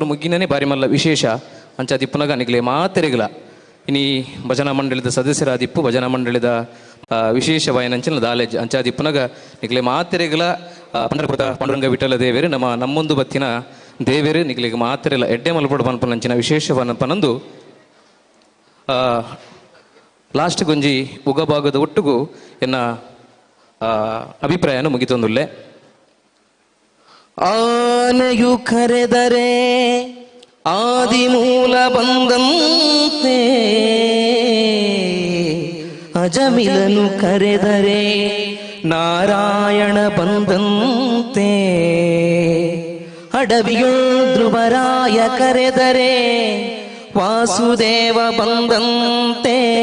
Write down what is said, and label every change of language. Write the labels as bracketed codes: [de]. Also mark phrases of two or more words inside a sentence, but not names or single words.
[tcy] ಮುಗ್ಗಿನೇ ಬಾರಿ ಮಲ್ಲ ವಿಶೇಷ ಅಂಚಾದಿ ಪುನಗ ನಿಗಲೆ ಮಾತೆರೆಗಲ ಇನಿ ಭಜನಾ ಮಂಡಳಿದ ಸದಸ್ಯರಾದಿಪ್ಪು ಭಜನಾ ಮಂಡಳಿದ ವಿಶೇಷವಾಯನಂಚಿನ ದಾಲೇಜ್ ಅಂಚಾದಿ ಪುನಗ ನಿಗಲೆ ಮಾತೆರೆಗಲ ಪಂಡರಪುರದ ಪಾಂಡುರಂಗ ವಿಠಲ ದೇವೇರು ನಮ್ಮೊಂದು ಬತ್ತಿನ ದೇವೇರು ನಿಗಲಿಗೆ ಮಾತೆರೆಲ್ಲ ಎಡ್ಡೆ ಮಲ್ಪಡು ಪನ್ಪನಂಚಿನ ವಿಶೇಷವನ್ನ ಪನಂದು ಲಾಸ್ಟ್ ಗೊಂಜಿ ಉಗಭಾಗದ ಒಟ್ಟಿಗೂ ಎನ್ನ ಅಭಿಪ್ರಾಯನ ಮುಗಿತೊಂದುಲ್ಲೆ. [kn] ಆನೆಯು ಕರೆದರೆ ಆದಿಮೂಲ ಬಂದಂತೆ ಅಜಮಿಲನು ಕರೆದರೆ ನಾರಾಯಣ ಬಂದಂತೆ ಅಡವಿಯು ಧ್ರುವರಾಯ ಕರೆದರೆ ವಾಸುದೇವ ಬಂದಂತೆ